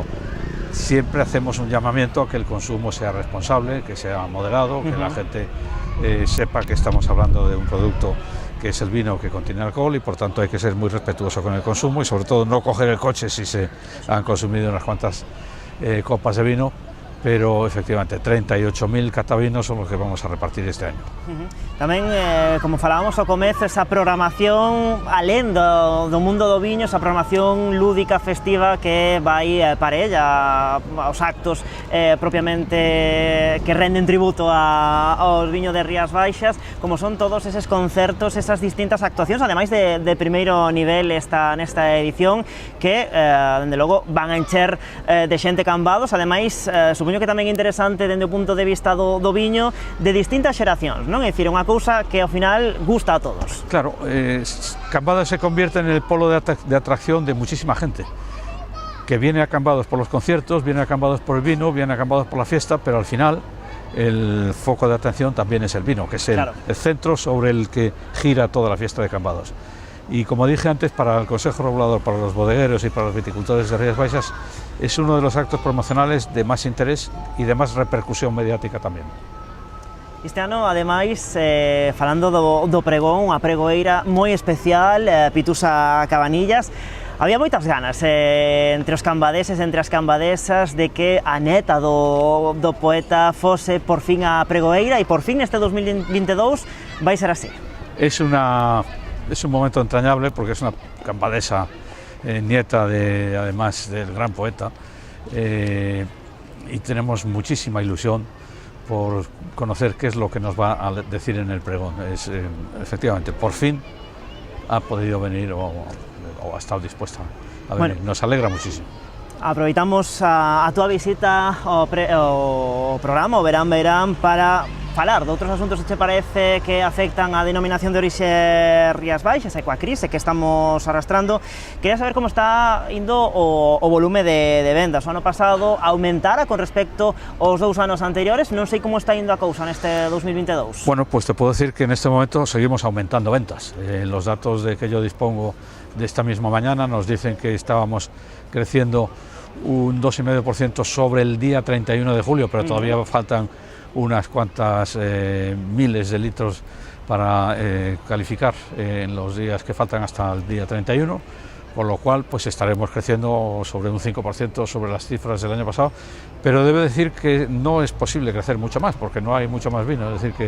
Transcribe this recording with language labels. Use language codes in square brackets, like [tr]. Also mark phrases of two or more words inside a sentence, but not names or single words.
[es] Siempre hacemos un llamamiento a que el consumo sea responsable, que sea moderado, que la gente sepa que estamos hablando de un producto que es el vino que contiene alcohol y por tanto hay que ser muy respetuoso con el consumo y sobre todo no coger el coche si se han consumido unas cuantas copas de vino pero efectivamente 38.000 catavinos son los que vamos a repartir este año. [gl] Tamén, como falábamos ao comezo, esa programación alén do mundo do viño, esa programación lúdica, festiva que vai parella aos actos propiamente que renden tributo aos viños de Rías Baixas, como son todos eses concertos, esas distintas actuacións, ademais de primeiro nivel nesta edición, que, dende logo, van a encher de xente Cambados, ademais, supoño que tamén é interesante dende o punto de vista do viño de distintas xeracións, non? É dicir, unha cousa que ao final gusta a todos. [es] Claro, Cambados se convierte en el polo de atracción de muchísima gente que viene a Cambados por los conciertos, viene a Cambados por el vino, viene a Cambados por la fiesta, pero al final el foco de atención también es el vino, que es el centro sobre el que gira toda la fiesta de Cambados. Y como dije antes, para el Consejo Regulador, para los bodegueros y para los viticultores de Rías Baixas, es uno de los actos promocionales de más interés y de más repercusión mediática tamén. [gl] Este ano, ademais, falando do pregón, unha pregoeira moi especial, Pitusa Cabanillas, había moitas ganas entre os cambadeses, entre as cambadesas, de que a neta do poeta fose por fin a pregoeira, e por fin este 2022 vai ser así. [es] Es un momento entrañable porque es una cambadesa nieta además del gran poeta, y tenemos muchísima ilusión por conocer qué es lo que nos va a decir en el pregón. Efectivamente, por fin ha podido venir o ha estado dispuesta a venir. Bueno, nos alegra muchísimo. [gl] Aproveitamos a túa visita ao programa, o Verán, para falar de outros asuntos que te parece que afectan a denominación de orixe Rías Baixas e coa crise que estamos arrastrando. Quería saber como está indo o volume de vendas. O ano pasado aumentara con respecto aos 2 anos anteriores, non sei como está indo a cousa neste 2022. [es] Bueno, pues te puedo decir que en este momento seguimos aumentando ventas. Los datos de que yo dispongo de esta misma mañana nos dicen que estábamos creciendo un 2,5% sobre el día 31 de julio, pero todavía faltan unas cuantas miles de litros para calificar en los días que faltan hasta el día 31, con lo cual pues estaremos creciendo sobre un 5% sobre las cifras del año pasado, pero debe decir que no es posible crecer mucho más porque no hay mucho más vino, es decir que